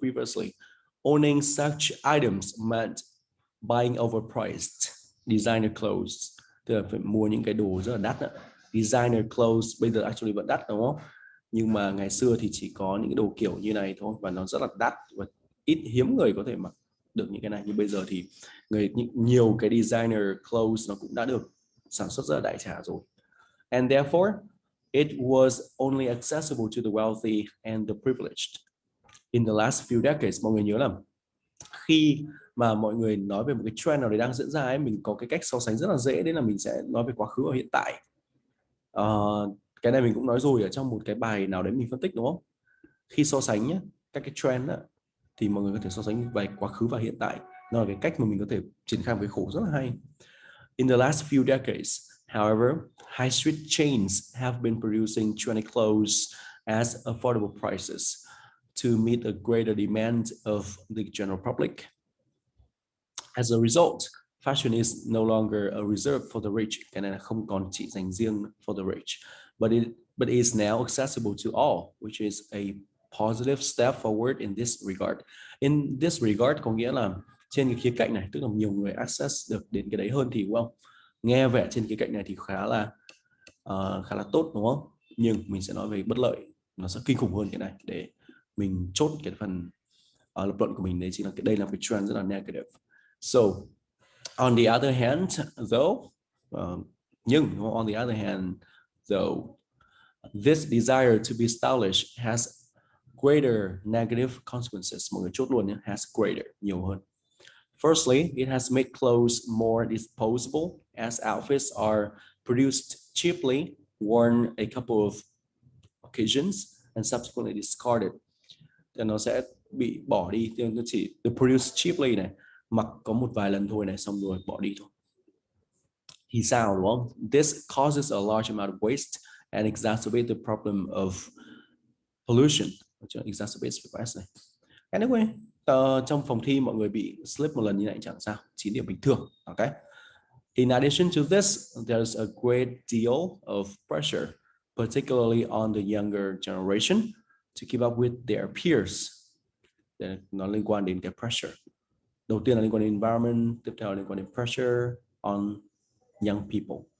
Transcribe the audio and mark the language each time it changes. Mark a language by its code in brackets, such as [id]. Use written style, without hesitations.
[en] Previously, owning such items meant buying overpriced designer clothes, [vi] tức là phải mua những cái đồ rất là đắt đó. Designer clothes bây giờ actually vẫn đắt đúng không? Nhưng mà ngày xưa thì chỉ có những cái đồ kiểu như này thôi và nó rất là đắt và hiếm người có thể mặc được những cái này. Nhưng bây giờ thì nhiều cái designer clothes nó cũng đã được sản xuất rất là đại trà rồi. [en] And therefore, it was only accessible to the wealthy and the privileged. In the last few decades, [vi] mọi người nhớ là khi mà mọi người nói về một cái trend nào đấy đang diễn ra ấy, mình có cái cách so sánh rất là dễ, đấy là mình sẽ nói về quá khứ và hiện tại. Cái này mình cũng nói rồi ở trong một cái bài nào đấy mình phân tích đúng không? Khi so sánh nhé, các cái trend đó, thì mọi người có thể so sánh về quá khứ và hiện tại. Nó là cái cách mà mình có thể triển khai một cái khổ rất là hay. [en] In the last few decades, however, high street chains have been producing trendy clothes at affordable prices to meet a greater demand of the general public. As a result, fashion is no longer a reserve for the rich, [vi] cái này là không còn chỉ dành riêng [en] for the rich, but is now accessible to all, which is a positive step forward in this regard. [vi] In this regard có nghĩa là trên cái khía cạnh này, tức là nhiều người access được đến cái đấy hơn thì đúng không? Nghe vẻ trên khía cạnh này thì khá là tốt đúng không? Nhưng mình sẽ nói về bất lợi, nó sẽ kinh khủng hơn cái này để mình chốt cái phần lập luận của mình, đấy chính là đây là cái trend rất là negative. [en] So, on the other hand, though, on the other hand, though, this desire to be stylish has greater negative consequences. [vi] Mọi người chốt luôn nhé, has greater, nhiều hơn. [en] Firstly, it has made clothes more disposable as outfits are produced cheaply, worn a couple of occasions, and subsequently discarded. [vi] Thì nó sẽ bị bỏ đi, nó chỉ được produce cheaply này, mặc có một vài lần thôi này, xong rồi bỏ đi thôi. Thì sao đúng không? [en] This causes a large amount of waste and exacerbates the problem of pollution. Exacerbates the waste này. [vi] Anyway, trong phòng thi mọi người bị slip một lần như này chẳng sao, 9 điểm bình thường. Okay. [en] In addition to this, there's a great deal of pressure, particularly on the younger generation, to keep up with their peers. [vi] Nó liên quan đến cái pressure. Đầu tiên là liên quan đến environment, tiếp theo là liên quan đến pressure on young people.